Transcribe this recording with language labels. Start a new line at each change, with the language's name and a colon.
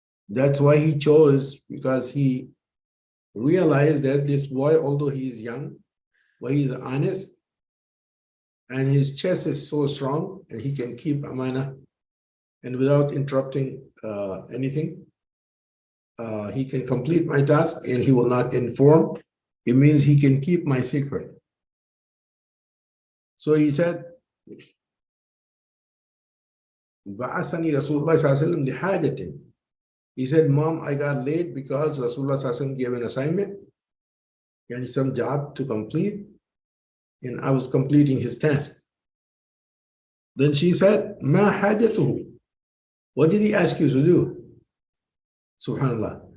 English: That's why he chose, because he realized that this boy, although he is young, but he is honest, and his chest is so strong, and he can keep amana, and without interrupting anything, he can complete my task, and he will not inform. It means he can keep my secret. So he said,
Arabic: بعثني رسول الله صلى الله عليه وسلم لحاجة.
English: He said, Mom, I got late because Rasulullah
Arabic: صلى الله عليه وسلم
English: gave an assignment and some job to complete, and I was completing his task. Then she said,
Arabic: ما حاجته?
English: What did he ask you to do? Subhanallah.